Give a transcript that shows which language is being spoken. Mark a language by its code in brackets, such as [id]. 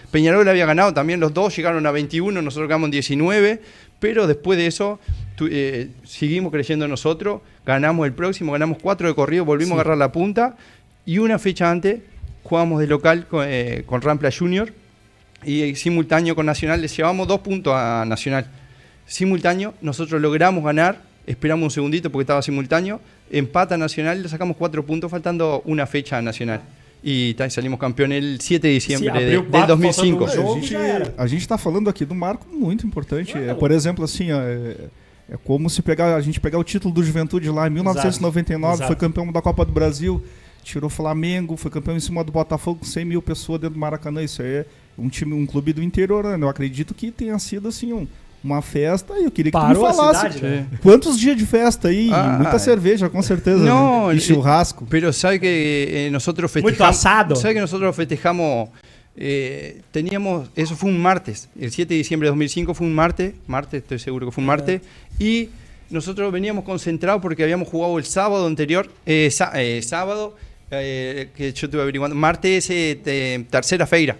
[es] Peñarol había ganado también, los dos llegaron a 21, nosotros quedamos en 19, pero después de eso seguimos creyendo en nosotros, ganamos el próximo, ganamos 4 de corrido, volvimos a agarrar la punta, y una fecha antes jugamos de local con Rampla Junior, y simultáneo con Nacional, les llevamos 2 puntos a Nacional. Simultáneo, nosotros logramos ganar, esperamos un segundito porque estaba simultáneo, empata Nacional, le sacamos 4 puntos faltando una fecha a Nacional. E salimos campeão el 7 de diciembre de 2005. [pt] A gente está falando aqui de um marco muito importante. Por exemplo, assim, é como se a gente pegar o título do Juventude lá em 1999, Exato. Foi campeão da Copa do Brasil, tirou o Flamengo, foi campeão em cima do Botafogo com 100 mil pessoas dentro do Maracanã. Isso aí é um clube do interior, né? Eu acredito que tenha sido assim uma festa, e eu queria que tu me falasse. Cidade, né? Quantos dias de festa aí? Muita cerveja, com certeza. [es] No, [pt] né? E churrasco. [es] Pero sabe que nosotros festejamos. [pt] Muito asado. [es] Sabe que nosotros festejamos. Teníamos. Eso fue un martes. El 7 de diciembre de 2005 fue un martes. Estoy seguro que fue un martes. Y nosotros veníamos concentrados porque habíamos jugado el sábado anterior. Sábado. Que yo estuve averiguando. Martes tercera feira.